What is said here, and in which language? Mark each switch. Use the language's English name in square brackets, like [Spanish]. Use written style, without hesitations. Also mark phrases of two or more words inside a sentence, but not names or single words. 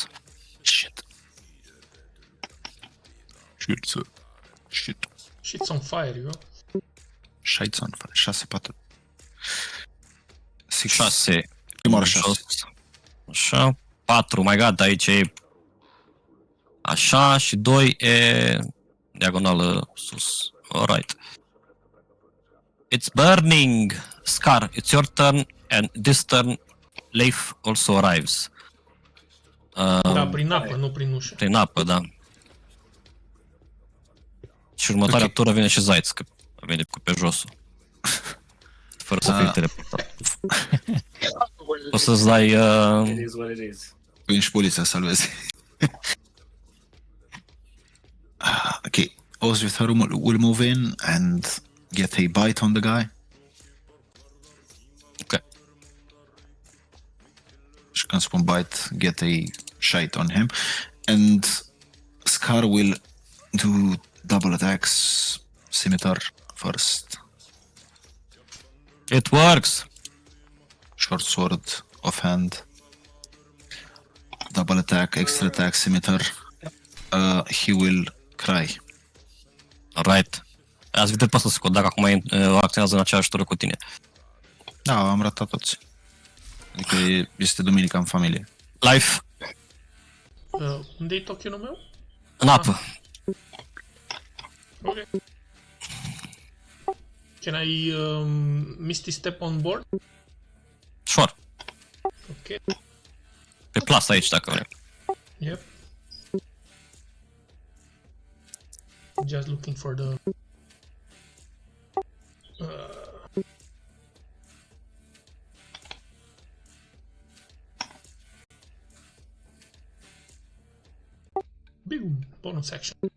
[English] Shit. Shit. Shit's on fire, eu. Shit's on fire. 6, 4. 6. [Romanian] Prima oară 6. Așa. 4, [English] my god, [Romanian] aici e așa și 2 e diagonală sus. [English] Alright. It's burning. Scar, it's your turn and this turn Leif also arrives. [Romanian] Da, prin apă, nu prin ușă. Prin apă, da. Și următoarea [English] Ok. [Romanian] tură vine și Zaiț, că vine cu pe josul. Fără să fie teleportat. O să-ți dai... [English] It is what it is. [Romanian] Vin și poliția să salveze. [English] Ok. Oswithar will move in and get a bite on the guy. Ok. [Romanian] Și când spun [English] bite, get a shite on him. And Scar will do double attacks, scimitar first. It works! Short sword, offhand. Double attack, extra attack, scimitar. He will cry. Alright. [Romanian] Ați vedut pe Scott, dacă acum acționează în aceeași tură cu tine. Da, am ratat toți. Adică este duminica în familie. [English] Life, [Romanian] Unde-i tokenul meu? în apă. [English] Ok. Can I Misty Step on board? Sure. Ok. [Romanian] Pe plasă aici, dacă vrei. [English] Yep. Just looking for the... Boom! Bonus action.